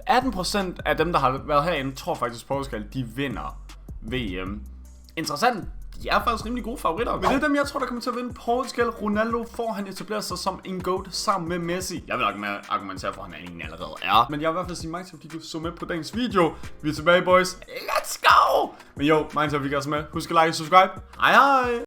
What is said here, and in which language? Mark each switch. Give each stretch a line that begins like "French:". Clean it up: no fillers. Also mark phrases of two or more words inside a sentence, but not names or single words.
Danish: 18% af dem, der har været herinde, tror faktisk Portugal, de vinder VM. Interessant. De er faktisk rimelig gode favoritter. Men det er dem, jeg tror, der kommer til at vinde. Portugal, Ronaldo får han etableret sig som en GOAT sammen med Messi. Jeg vil nok mere argumentere for, at han egentlig allerede er. Men jeg vil i hvert fald sige mange tak, fordi du så med på dagens video. Vi er tilbage,
English: boys. Let's go!
Danish: Men jo, mange tak, fordi I er med. Husk at like og subscribe. Hej hej!